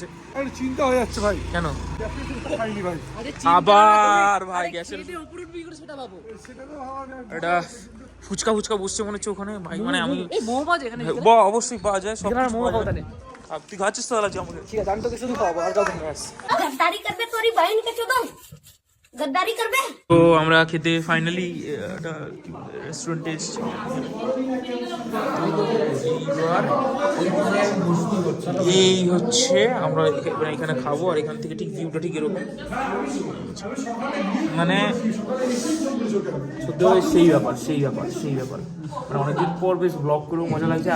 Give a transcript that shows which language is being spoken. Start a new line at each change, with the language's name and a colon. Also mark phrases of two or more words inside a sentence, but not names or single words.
Bangla: চিন্তা হয়ে যাচ্ছে ভাই। কেন? খাইনি ভাই। আবার ভাই গ্যাসের এটা ফুচকা ফুচকা বসছে মনে হচ্ছে ওখানে ভাই। মানে আমি অবশ্যই পাওয়া যায় সব। তুই খাচ্ছিস তো আলাদা আমাকে ঠিক আছে, আমি তোকে শুধু খাওয়াবো, আর কাউকে না।
Hindi: गद्दारी कर बे तोरी बहन के चोदो गद्दारी कर बे।
Bangla: তো আমরা খেতে ফাইনালি একটা রেস্টুরেন্টে এসেছি। এই হচ্ছে আমরা এখানে খাবো, আর এখান থেকে ঠিক ভিউটা ঠিক এরকম, মানে সত্যি সেই ব্যাপার মানে অনেকদিন পর বেশ ব্লগ করেও মজা লাগছে।